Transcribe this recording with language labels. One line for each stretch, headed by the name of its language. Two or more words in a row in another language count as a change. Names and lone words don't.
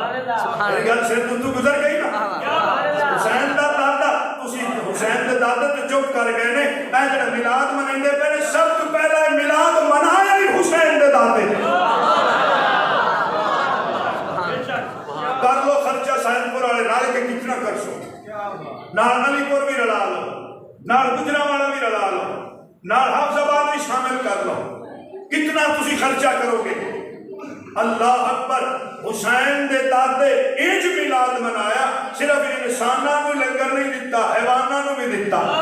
Punjabi: میری گل سے تو گزر گئی نا حسین دا دادا حسین دا دادا تے جو کر گئے نے اے جڑا میلاد مناندے پے نے سب تو پہلا میلاد منایا ہی حسین دے دادے کر لو خرچہ سائن پور والے رل کے کتنا کر سو نال علی پور بھی رلا لو نال گجرانوالا بھی رلا لو نال حافظ آباد بھی شامل کر لو کتنا تسی خرچہ کرو گے اللہ اکبر حسین دے دادے انج میلاد منایا صرف انساناں نوں لنگر نہیں دتا حیواناں نوں بھی دتا